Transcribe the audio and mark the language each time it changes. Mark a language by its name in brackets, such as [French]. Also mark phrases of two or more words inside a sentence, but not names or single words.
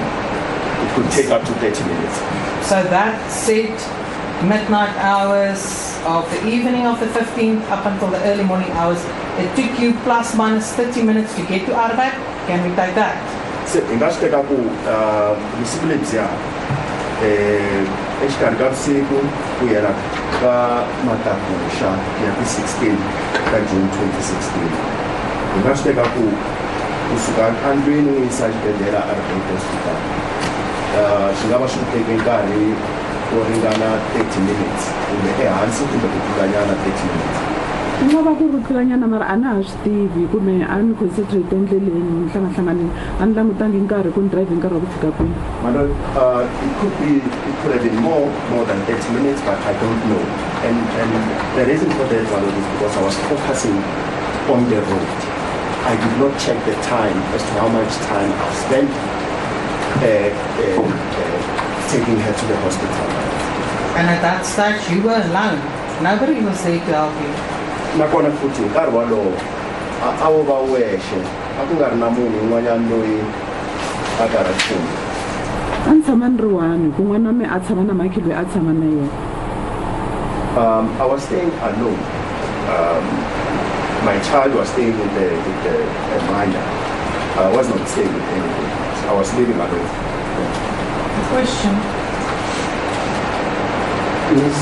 [English] It could take up to 30 minutes. So that said, midnight hours of the evening of the 15th up until the early morning hours, it took you plus minus 30 minutes to get to Arbeit. Can we take that? So, in that case, [Tsonga] vusiku lebyiya exikarhi ka vusiku ku yela ka matakuxa ya ti 16 ka June 2016. Hi nga swi teka ku kusuka andlwini n'wi yisa xibedhlele Arbeit Hospital swi nga va swi teke nkarhi wo ringana 30 minutes kumbe ehansi kumbe ku tlulanyana 30 minutes. Nga va ku rutlanyana mara a na ha swi tivi kumbe a ni concentrate endleleni ni hlangahlanganile a ni langutangi nkarhi ku ni drive nkarhi wa ku fika kwini. [English] Madam, it could have been more than 30 minutes, but I don't know. And the reason for that, Madam, is because I was focusing on the road. I did not check the time as to how much time I spent taking her to the hospital. And at that stage, you were alone. Nobody was there to help you. [Tsonga] Nakona futhi nkarhi walowo a wo va wexe a ku nga ri na munhu un'wanyana loyi a karhatini. A ni tshama ni ri one ku n'wana wa mina a tshama na maki loyi a tshama na yena. [English] I was staying alone. My child was staying with a minor. I was not staying with anyone. I was living alone. Question. Ms.